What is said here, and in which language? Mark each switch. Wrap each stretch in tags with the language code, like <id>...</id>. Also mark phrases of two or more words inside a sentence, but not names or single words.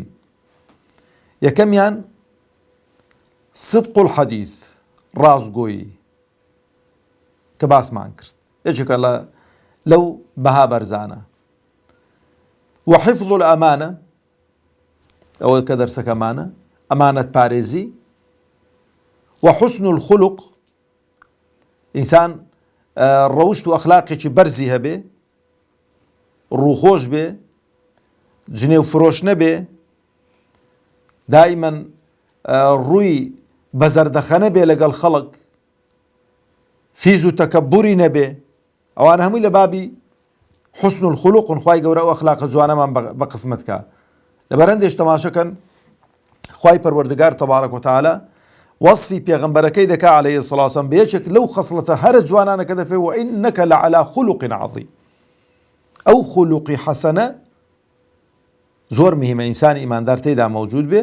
<ckb>یەکەمیان</ckb> <ar>صدق الحەدیث</ar> <ckb>ڕاستگۆیی کە باسمان کرد یەکێکە لەو بەها بەرزانە،</ckb> <ar>وحفظ الأمانة</ar> <ckb>ئەوە کە دەرسەکەمانە ئەمانەت پارێزی،</ckb> <ar>وحسن الخلق</ar> <ckb>ئینسان ڕەوشت و ئەخلاقێکی بەرزی هەبێ ڕووخۆش بێ جنێو فرۆش نەبێ دائیمەن ڕووی بەزەردەخەنە بێ لەگەڵ خەڵک فیز و تەکەبوری نەبێ. ئەوان هەمووی لە بابی</ckb> <ar>حسن الخلق</ar> <ckb>خوای گەورە ئەو ئەخلاقە جوانەمان بە قسمت کا. لەبەرەندێش تەماشەکەن خوای پەروەردگار</ckb> <ar>تەبارەک و تەعالا</ar> <ckb>وەصفی پێغەمبەرەکەی دەکا</ckb> <ar>عەلەیهی سەڵات وسەلام</ar> <ckb>بەیەکێک لەو خەسڵەتە هەرە جوانانە کە دەفێ</ckb> <ar>وئینەکە لەعەلا خولوق عەظیم.</ar> <ckb>ئەو خولوقی حەسەنە زۆر مهمە ئینسانی ئیماندار تێیدا مەوجود بێ.</ckb>